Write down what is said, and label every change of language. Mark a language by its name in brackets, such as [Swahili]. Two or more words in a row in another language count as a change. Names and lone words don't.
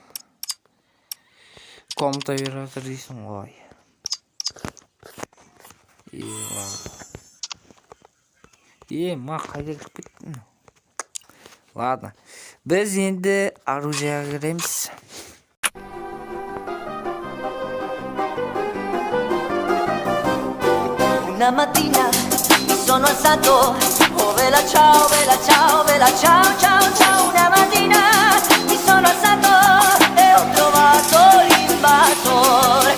[Kazakh] Комната беріп жатыр дейсің ғой. Қайда кіріп кеттің? Ладно. Біз енді оружияға кіреміз. [Italian] Una mattina mi sono alzato, oh vela ciao, ciao. Una mattina mi sono alzato e ho trovato l'invasore.